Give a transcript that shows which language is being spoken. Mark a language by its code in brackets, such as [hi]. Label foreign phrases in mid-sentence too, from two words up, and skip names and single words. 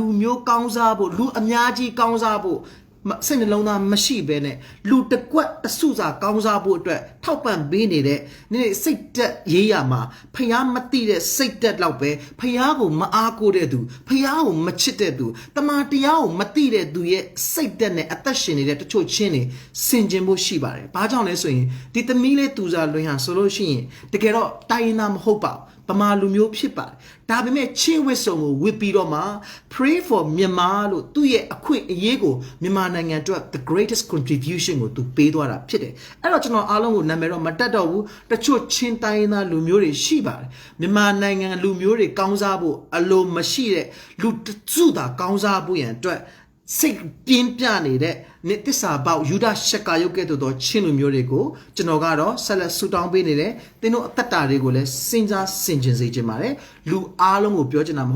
[my] မျိုးကောင်းစားဖို့လူအများကြီးကောင်းစားဖို့စိတ်နှလုံးသားမရှိဘဲနဲ့လူတကွက်တစုစာကောင်းစားဖို့အတွက်ထောက်ပံ့ပေးနေတဲ့နေ့စိတ်တက်ရေးရမှာဖျားမသိတဲ့စိတ်တက်လောက်ပဲဖျားကိုမအားကိုးတဲ့သူဖျားကိုမချစ်တဲ့သူတမန်တရားကိုမသိတဲ့သူရဲ့စိတ်တက်နဲ့အသက်ရှင်နေတဲ့တချို့ချင်းတွေဆင်ခြင်ဖို့ရှိပါတယ်။ဘာကြောင့်လဲဆိုရင်ဒီသမီးလေးသူစားလွင်ဟာဆိုလို့ရှိရင်တကယ်တော့တိုင်းရင်း သားမဟုတ်ပါဘူး။ဗမာလူမျိုးဖြစ်ပါတယ်။ဒါပေမဲ့ချင်းဝစ်စုံကိုဝစ်ပြီးတော့မှ [en] pray for Myanmar [my] လို့သူ့ရဲ့အခွင့်အရေးကိုမြန်မာနိုင်ငံအတွက် [en] the greatest contribution [my] ကိုသူပေးသွားတာဖြစ်တယ်။အဲ့တော့ကျွန်တော်အားလုံးကိုနာမည်တော့မတက်တော့ဘူး။တချို့ချင်းတိုင်းရင်းသားလူမျိုးတွေရှိပါတယ်။မြန်မာနိုင်ငံလူမျိုးတွေကောင်းစားဖို့အလိုမရှိတဲ့ လူတစုသာကောင်းစားဖို့ရန်အတွက်စိတ်ပြင်းပြနေတဲ့နေတစ္ဆာပေါက်ယူဒရှက်ကာရုပ်ကဲ့သို့သောချင်းလူမျိုးတွေကိုကျွန်တော်ကတော့ဆက်လက်ဆူတောင်းပေးနေတယ်သင်တို့အသက်တာတွေကိုလည်းစဉ်းစားဆင်ခြင်စေချင်ပါတယ်လူအားလုံးကိုပြောချင်တာမ